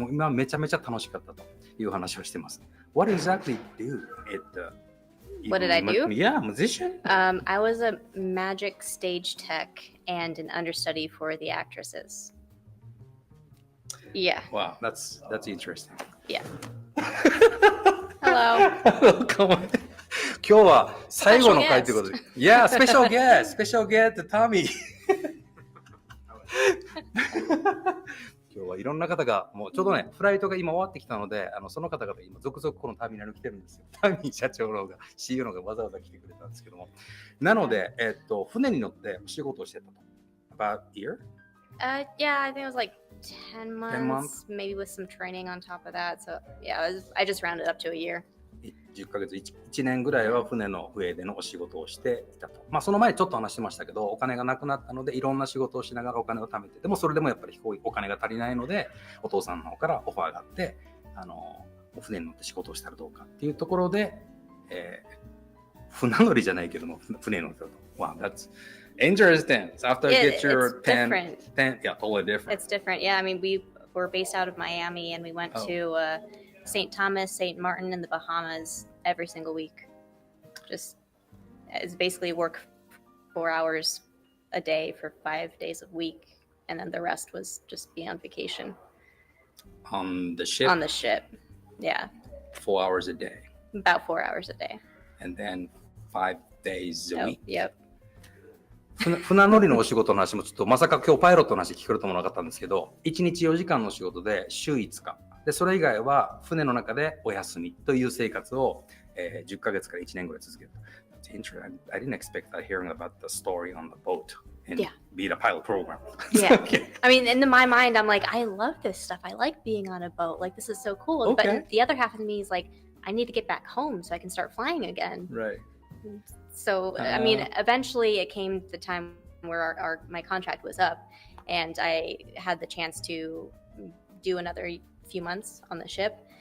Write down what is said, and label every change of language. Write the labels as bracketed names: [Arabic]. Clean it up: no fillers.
[Japanese] もう今めちゃめちゃ楽しかったという話をしてます。 [English] What exactly do What did I do? Yeah, musician. I was a magic stage tech and an understudy for the actresses. Yeah. Wow, that's interesting. Yeah. Hello. Come on. [Japanese] 今日は最後の回ということで。 [English] Yeah, special guest, Tommy. [Japanese] 今日はいろんな方が、もうちょうどね、フライトが今終わってきたので、その方々今続々このターミナルに来てるんですよ。ターミー社長の方が、CEO の方がわざわざ来てくれたんですけども。なので、船に乗ってお仕事をしてたと。 [English] About a year? Yeah, I think it was like 10 months, maybe with some training on top of that. So yeah, I just rounded up to a year. [Japanese] 10ヶ月 1年ぐらいは船の上でのお仕事をしていたと。その前ちょっと話してましたけど、お金がなくなったのでいろんな仕事をしながらお金を貯めて、でもそれでもやっぱりお金が足りないので、お父さんの方からオファーがあって、船に乗って仕事をしたらどうかっていうところで、船乗りじゃないけども船に乗ってたと。 [English] Wow, that's interesting. So after you get your 10, yeah, totally different. It's different. Yeah, I mean, we were based out of Miami, and we went to St. Thomas, St. Martin, and the Bahamas every single week. Just it's basically work 4 hours a day for 5 days a week, and then the rest was just be on vacation. On the ship? On the ship, yeah. 4 hours a day. About 4 hours a day. And then 5 days a week. Yep. [Japanese] 船乗りのお仕事の話もちょっとまさか今日パイロットの話聞けるともなかったんですけど、1日4時間の仕事で週5日。でそれ以外は船の中でお休みという生活を、10ヶ月から1年ぐらい続ける。 [English] That's interesting. I didn't expect that hearing about the story on the boat and be the pilot program. Yeah. Okay. I mean, in my mind, I'm like, I love this stuff. I like being on a boat. Like, this is so cool. Okay. But the other half of me is like, I need to get back home so I can start flying again. Right. So, I mean, eventually it came the time where my contract was up, and I had the chance to do another few months on the ship.